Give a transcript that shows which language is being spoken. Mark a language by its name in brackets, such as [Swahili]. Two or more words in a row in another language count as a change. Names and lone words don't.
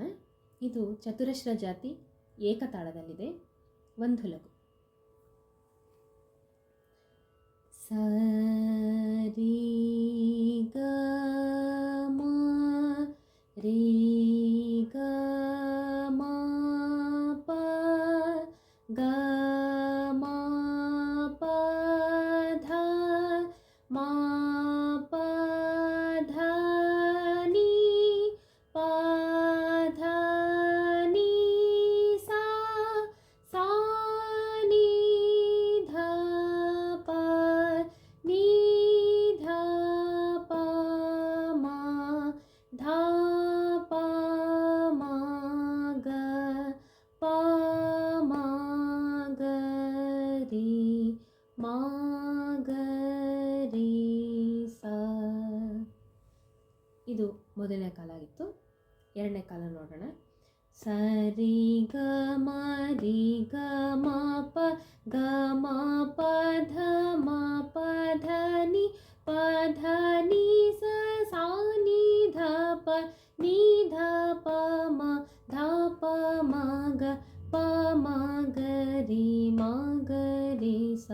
[Kannada] ಇದು ಚತುರಶ್ರ ಜಾತಿ ಏಕತಾಳದಲ್ಲಿದೆ. ಒಂದು ಲಘು. ಸರಿ ಗ ಮ ರೀ ಗ ಮ ಪ ಗ ಮ ಪ ಧ ಮ ಪ ಧ ನೀ ಪ ಧ ನೀ ಸಾ ಸಾ ನೀ ಧ ಪ ನೀ ಧ ಪ ಮ ಧ ಪ ಮ ಗ ಪ ಮ ಗ ರೀ ಮ ಗ ರೀ ಸ. ಇದು ಮೊದಲನೇ ಕಾಲ ಆಗಿತ್ತು. ಎರಡನೇ ಕಾಲ ನೋಡೋಣ. ಸರಿ ಗ ಮ ರಿ ಗ ಮ ಪ ಗ ಮ ಪ ಧ ಮ ಪ ಧ ನಿ ಪ ಧ ನೀ ಸ ಸಾ ನೀ ಧ ಪ ನೀ ಧ ಪ ಮ ಧ ಪ ಮ ಗ ಪ ಮ ಗ ರೀ ಮ ಗ ರೀ ಸ.